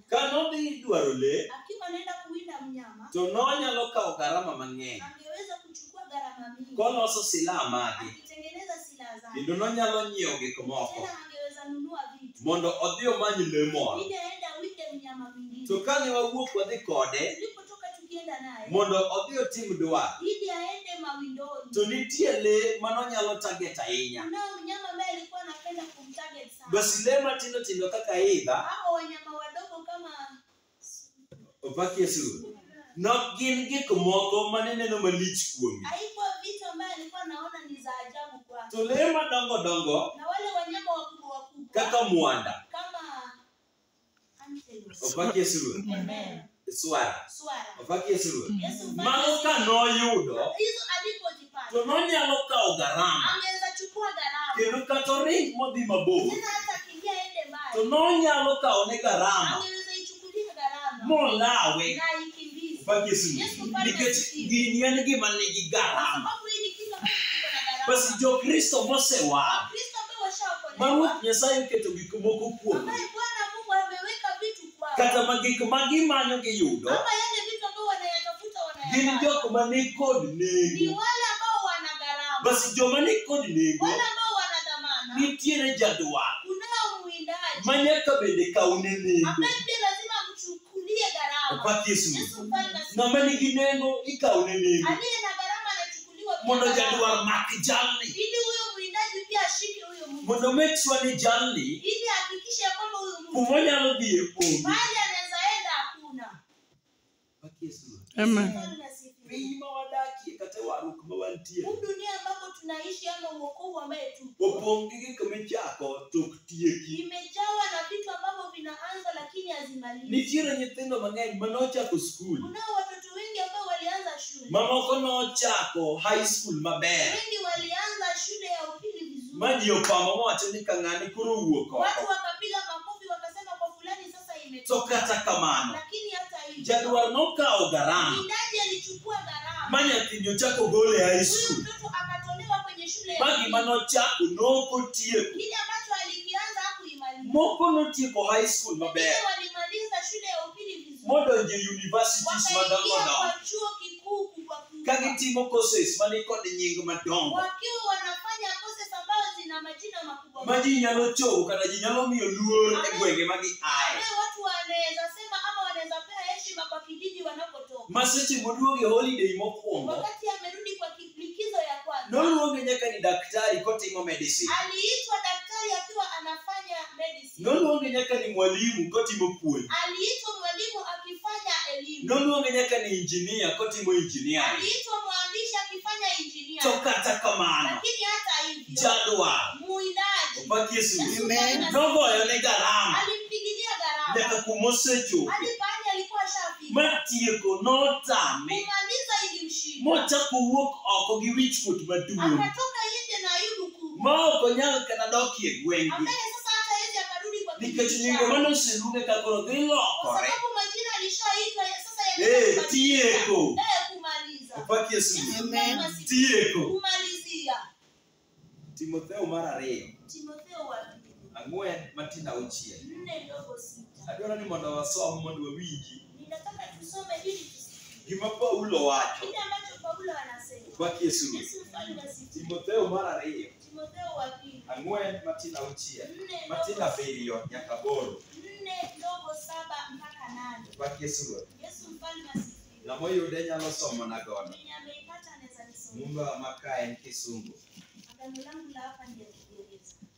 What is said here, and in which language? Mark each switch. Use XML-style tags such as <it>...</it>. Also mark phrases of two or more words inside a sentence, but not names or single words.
<luo>ka nodhi dwaro le</luo> <sw>Akiwa anaenda kuwinda mnyama,</sw> <luo>to nonyalo kawo garama mang'eny</luo> <sw>angeweza kuchukua gharama mingi.</sw> <luo>koloso silaha mage.</luo> <sw>Akitengeneza silaha zake.</sw> <luo>Kendo nonyalo nyiewo gik moko</luo> <sw>Tena angeweza nunua vitu.</sw> <luo>mondo odhi omany le moro.</luo> <sw>Ili aende awinde mnyama mwingine.</sw> <luo>To kane wawuok wadhi kode</luo> <sw>Tulipotoka tukienda naye.</sw> <luo>mondo odhi otim dwaro,</luo> <sw>Ili aende mawindoni.</sw> <luo>to nitie le manonyalo target ahinya.</luo> <sw>Kunao mnyama ambaye alikuwa anapenda kumtarget sana.</sw> <luo>Basi le matindo tindo kaka idha,</luo> <sw>Hao wanyama wadogo kama</sw> <luo>Opaki Yesu, nok gin gik moko mane neno malich kuomi.</luo> <sw>haikuwa vitu ambaye alikuwa anaona ni za ajabu kwake.</sw> <luo>To le madongo dongo</luo> <sw>Na wale wanyama wakubwa wakubwa</sw> <luo>kaka mwanda,</luo> <sw>kama antelope.</sw> <luo>Opaki Yesu,</luo> <sw>Amen.</sw> <luo>swara,</luo> <sw>Swara.</sw> <luo>Opaki Yesu. Yesu Mago ka noyudo</luo> <sw>hizo alipozipata.</sw> <luo>to nonyalo kawo garama</luo> <sw>Angeweza chukua gharama.</sw> <luo>kendo kata oring modhi mabor</luo> <sw>Tena hata akiingia aende</sw> <luo>to</luo> <sw>mbali.</sw> <luo>nonyalo kawo ne garama</luo> <sw>Angeweza ichukulia gharama.</sw> <luo>molawe.</luo> <sw>Na ikimbize.</sw> <luo>Opaki Yesu. Nikech gini en gima nigi garama.</luo> <sw>Sababu hii ni kitu ambacho kiko na gharama.</sw> <luo>Basi jokristo mosewa</luo> <sw>Kristo ambao washaokolewa.</sw> <luo>ma Ruoth Nyasaye oketo gik moko kuom</luo> <sw>Ambaye Bwana Mungu ameweka vitu kwao.</sw> <luo>kata ma gik ma gimanyo giyudo</luo> <sw>Ama yale vitu ambao wanayatafuta wanayapata.</sw> <luo>Gin jok mani kod ni nego.</luo> <sw>wale ambao wana gharama.</sw> <luo>Basi joma ni kod nego.</luo> <sw>Wale ambao wana dhamana.</sw> <luo>Nitiere jadwar.</luo> <sw>Kunao mwindaji.</sw> <luo>Manyaka bende kaune nego.</luo> <sw>Ambaye pia lazima mchukulie gharama.</sw> <luo>Opak Yesu.</luo> <sw>Yesu mfalme asifiwe.</sw> <luo>Ng'ama nigi nengo ikaune nego.</luo> <sw>Aliye na gharama anachukuliwa pia</sw> <luo>Mondo</luo> <sw>gharama.</sw> <luo>jadwar mak jalni.</luo> <sw>Ili huyo mwindaji pia ashike huyo Mungu.</sw> <luo>Mondo</luo> <en>make sure</en> <luo>ni jalni</luo> <sw>Ili hakikishe ya kwamba huyo Mungu</sw> <luo>kumonyalo dhie onge.</luo> <sw>mahali anaweza enda hakuna.</sw> <luo>Opak Yesu.</luo> <sw>Amen. Mfalme asifiwe.</sw> <luo>Piny ma wadakie kata waruk ma wantie</luo> <sw>Huu dunia ambapo tunaishi ama uokovu ambaye tu</sw> <luo>opong' gi gik michako tok tieki.</luo> <sw>imejawa na vitu ambavyo vinaanza lakini hazimalizi.</sw> <luo>Nitiere nyithindo mang'eny manochako skul.</luo> <sw>Kunao watoto wengi ambao walianza shule.</sw> <luo>Mamoko nochako</luo> <en>high school</en> <luo>maber.</luo> <sw>Wengi walianza shule ya upili vizuri.</sw> <luo>Ma ji opamo mowacho ni ka ng'ani koro owuok</luo> <sw>Watu</sw> <luo>oko.</luo> <sw>wakapiga makofi wakasema kwa fulani sasa</sw> <luo>To</luo> <sw>imetoka.</sw> <luo>kata kamano,</luo> <sw>Lakini hata hivyo</sw> <luo>jadwar nokawo gharama</luo> <sw>mwindaji alichukua gharama.</sw> <luo>ma nyathini ochako gole high Huyu school.</luo> <sw>mtoto akatolewa kwenye shule ya</sw> <luo>Ma</luo> <sw>upili.</sw> <luo>gima nochako nokotieko.</luo> <sw>Kile ambacho alikianza hakuimaliza.</sw> <luo>Moko notieko high school maber.</luo> <sw>Wengine walimaliza shule ya upili vizuri.</sw> <luo>Modonjo e universities</luo> <sw>Wakaingia</sw> <luo>madongo</luo> <sw>kwa chuo kikuu kubwa</sw> <luo>ka</luo> <sw>kubwa.</sw> <luo>gitimo courses mani kod nying madongo.</luo> <sw>Wakiwa wanafanya courses ambazo zina majina makubwa.</sw> <luo>Ma ji nyalo chopo kata ji nyalo miyo luor e gwenge ma giaye.</luo> <sw>Ambaye watu wanaweza sema ama wanaweza pea heshima kwa kijiji wanapotoka.</sw> <luo>Ma seche moduoge holiday mokwongo,</luo> <sw>Wakati amerudi kwa likizo ya kwanza,</sw> <luo>noluonge nyaka ni daktari kotimo medicine.</luo> <sw>aliitwa daktari akiwa anafanya medicine.</sw> <luo>Noluonge nyaka ni mwalimu kotimo puonj.</luo> <sw>Aliitwa mwalimu akifanya elimu.</sw> <luo>Noluonge nyaka ni engineer kotimo engineering.</luo> <sw>Aliitwa mwandishi akifanya engineer.</sw> <luo>To kata kamano,</luo> <sw>Lakini hata hivyo,</sw> <luo>jadwar</luo> <sw>muindaji</sw> <luo>opak Yesu</luo> <sw>Amen.</sw> <luo>nogoyone gharama</luo> <sw>alimpigilia gharama.</sw> <luo>nyaka kumosechopo.</luo> <sw>Hadi pahali alikuwa shafika.</sw> <luo>Matieko notame</luo> <sw>Kumaliza ilimshinda.</sw> <luo>mochako wuok oko gi wichkuot maduong'</luo> <sw>Akatoka nje na aibu kubwa.</sw> <luo>ma ok onyal kata dokie gweng'gi</luo> <sw>Ambaye sasa hata yeye akarudi kwa</sw> <luo>nikech</luo> <sw>kijiji</sw> <luo>nyinge</luo> <sw>chake.</sw> <luo>manoseluonge ka koro dhi</luo> <sw>Kwa</sw> <luo>lokore.</luo> <sw>sababu majina alishaitwa sasa</sw> <luo>Tieko.</luo> <sw>kumaliza.</sw> <luo>Opak Yesu. Yesu Amen.</luo> <sw>Mfalme asifiwe.</sw> <luo>Tieko.</luo> <sw>Kumalizia.</sw> <luo>Timotheo mar 2</luo> <sw>Timotheo wa pili</sw> <luo>4 matin 6.</luo> <sw>4:6.</sw> <luo>Adwaro ni mondo wasom mondo wawinji</luo> <sw>Ninataka tusome ili tusikie</sw> <luo>gima Paulo wacho.</luo> <sw>kile ambacho Paulo anasema.</sw> <luo>Opak Yesu.</luo> <sw>Yesu Mfalme asifiwe.</sw> <luo>Timotheo mar 2</luo> <sw>Timotheo wa pili</sw> <luo>4 matin 6 4 matin 7 nyaka 8.</luo> <sw>4:7 mpaka 8.</sw> <luo>Opak Yesu.</luo> <sw>Yesu Mfalme asifiwe.</sw> <luo>Ng'ama oyude nyalo somo na godo.</luo> <sw>Mwenye ameipata anaweza nisomea.</sw> <luo>Mumba maka en kisungu.</luo> <sw>Agano langu la hapa ndio Kiingereza.</sw>